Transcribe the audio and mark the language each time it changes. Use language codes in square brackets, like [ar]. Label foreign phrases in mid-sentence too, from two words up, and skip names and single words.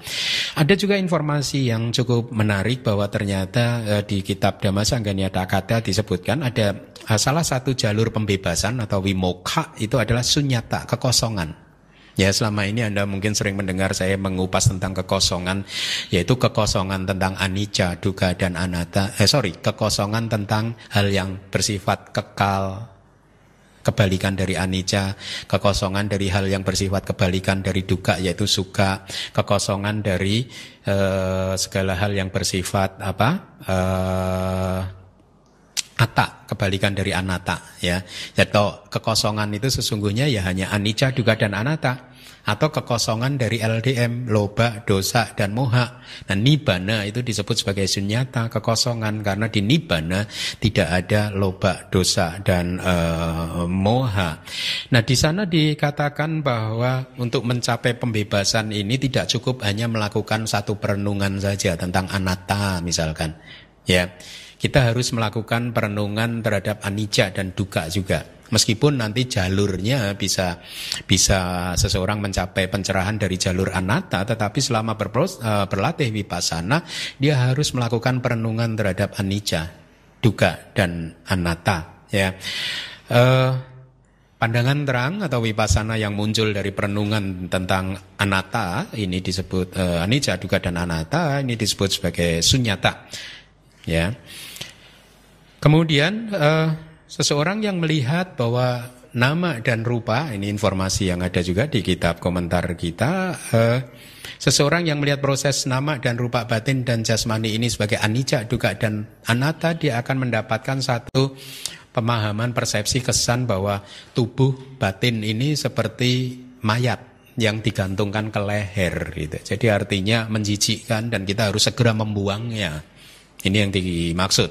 [id] Ada juga informasi yang cukup menarik bahwa ternyata di kitab Dhamma Sanggani-Adhakata disebutkan ada salah satu jalur pembebasan atau wimokha itu adalah sunyata, kekosongan. Ya, selama ini Anda mungkin sering mendengar saya mengupas tentang kekosongan, yaitu kekosongan tentang [pi] anicca, dukkha, [id] dan anatta. Kekosongan tentang hal yang bersifat kekal, kebalikan dari anicca, kekosongan dari hal yang bersifat kebalikan dari dukkha, yaitu sukha, kekosongan dari segala hal yang bersifat atta, kebalikan dari anatta, ya. Atau kekosongan itu sesungguhnya ya hanya [pi] anicca, dukkha, [id] dan anatta. atau kekosongan dari LDM, [pi] loba, dosa, [id] dan moha. Nah, nibbana itu disebut sebagai sunyata, kekosongan, karena di nibbana tidak ada [pi] loba, dosa, [id] dan moha. Nah, di sana dikatakan bahwa untuk mencapai pembebasan ini tidak cukup hanya melakukan satu perenungan saja tentang anatta misalkan. Ya, kita harus melakukan perenungan terhadap anicca dan dukkha juga. Meskipun nanti jalurnya bisa seseorang mencapai pencerahan dari jalur anatta, tetapi selama berlatih vipassana, dia harus melakukan perenungan terhadap [pi] anicca, dukkha, [id] dan anatta. Ya, pandangan terang atau vipassana yang muncul dari perenungan tentang anatta ini disebut [pi] anicca, dukkha, [id] dan anatta, ini disebut sebagai sunyata. Ya, kemudian seseorang yang melihat bahwa nama dan rupa, ini informasi yang ada juga di kitab komentar kita, seseorang yang melihat proses nama dan rupa batin dan jasmani ini sebagai [pi] anicca, dukkha, [id] dan anatta, dia akan mendapatkan satu pemahaman, persepsi, kesan bahwa tubuh batin ini seperti mayat yang digantungkan ke leher gitu. Jadi artinya menjijikkan dan kita harus segera membuangnya. Ini yang dimaksud.